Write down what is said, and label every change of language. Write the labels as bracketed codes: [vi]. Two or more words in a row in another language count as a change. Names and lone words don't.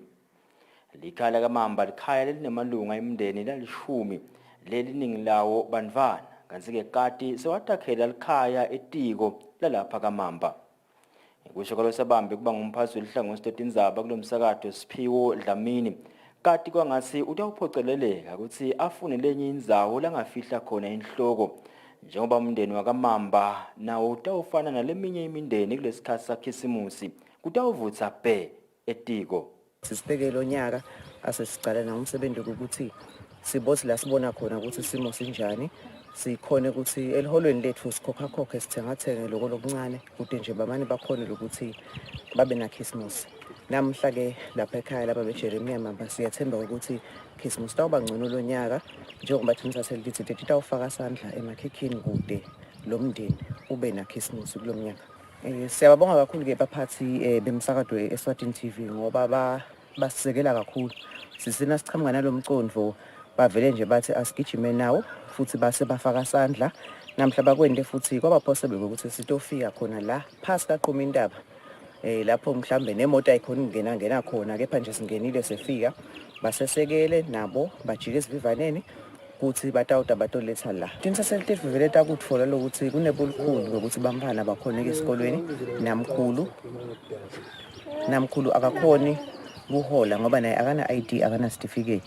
[ss] Likhaya lakaMamba likhaya lelinemalunga emndeni lalishumi leliningi lawo bantwana kanti-ke kati sewatakhela likhaya etiko lalapha kaMamba. Kusho kwalosabambe kuba ngumphathi welihlangothi letindzaba kulomsakato Siphiwo Dlamini kati kwangathi utawuphoceleleka ukuthi afune lenye indzawo langafihla khona inhloko njengoba umndeni wakaMamba nawo utawufana naleminye imindeni kulesikhathi sakhisimusi kutawuvutha bhe etiko. Sisibheke lo nyaka asesicala ngomsebenzi ukuthi sibothi la sibona khona ukuthi isimo sinjani sikhona ukuthi eliholweni lethu sikhokha sithengathenge lokho lokuncane kude nje bamani bakhona ukuthi babe na Christmas. Namhla ke lapha ekhaya lapha beJeremia Mamba siyathemba ukuthi Christmas tawuba ngcono lo nyaka njengoba thina selithi titawufaka sandla emakhekhini kude lo mndeni ube na Christmas kulomnyaka. Siyababonga kakhulu ke baphathi bemsakado Eswatini TV ngoba basisekela kakhulu. Sisina sichamuka nalomcondvo bavele nje bathi asigijime nawo futhi base bafaka sandla namhla bakwende futhi kwaba possible ukuthi sitofika khona la phasi kaqoma intaba lapho mhlambe nemoto ayikhona ngena khona kepha nje singenile sefika basesekele nabo bajike esivivaneni kuthi batoletha la. Thina saselitefu vele takutfola lokuthi kunebulukhulu ukuthi bamfana bakhona esikolweni namkhulu akakhoni kuhola ngoba naye akana ID akana certificate.